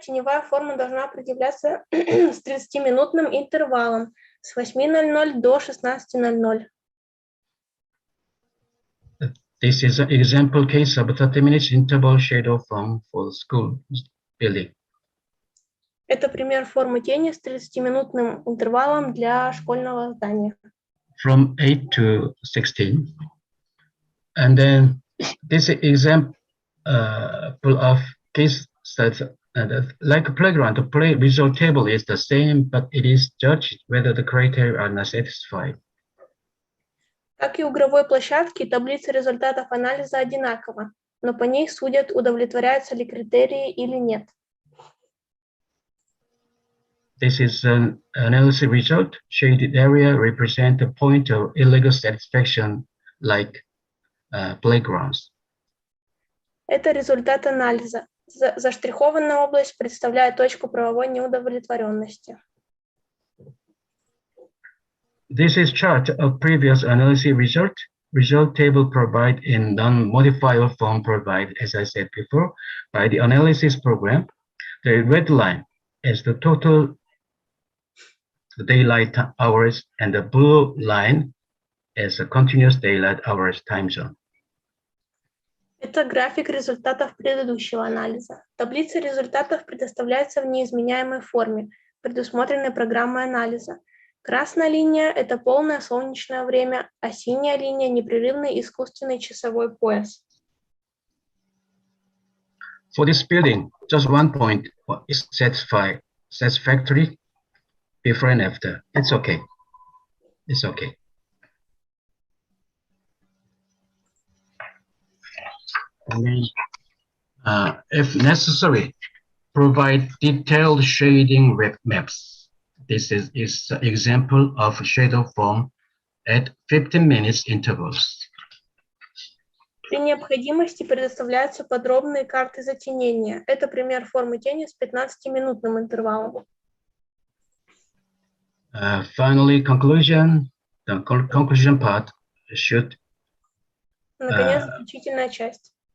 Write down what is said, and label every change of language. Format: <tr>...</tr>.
<ru>Теневая форма должна предъявляться с 30-минутным интервалом с 8:00 до 16:00.</ru> <en>This is an example case of a 30 minutes interval shadow form for the school building.</en> <ru>Это пример формы тени с 30-минутным интервалом для школьного здания.</ru> <en>From 8 to 16. And then this example of case that like a playground, the play result table is the same, but it is judged whether the criteria are not satisfied.</en> <ru>Как и у игровой площадки, таблица результатов анализа одинакова, но по ней судят, удовлетворяются ли критерии или нет.</ru> <en>This is an analysis result. Shaded area represent a point of illegal satisfaction, like playgrounds.</en> <ru>Это результат анализа. Заштрихованная область представляет точку правовой неудовлетворенности.</ru> <en>This is chart of previous analysis result. Result table provided in non-modifiable form provided, as I said before, by the analysis program. The red line is the total daylight hours, and the blue line is the continuous daylight hours time zone.</en> <ru>Это график результатов предыдущего анализа. Таблица результатов предоставляется в неизменяемой форме, предусмотренной программой анализа. Красная линия – это полное солнечное время, а синяя линия – непрерывный искусственный часовой пояс.</ru> <en>For this building, just one point is satisfactory before and after. It's okay. It's okay. And then, if necessary, provide detailed shading maps. This is an example of shadow form at 15 minutes intervals.</en> <ru>При необходимости предоставляются подробные карты затенения. Это пример формы тени с 15-минутным интервалом.</ru> <en>Finally, conclusion. The conclusion part should.</en> <ru>Наконец, заключительная часть.</ru>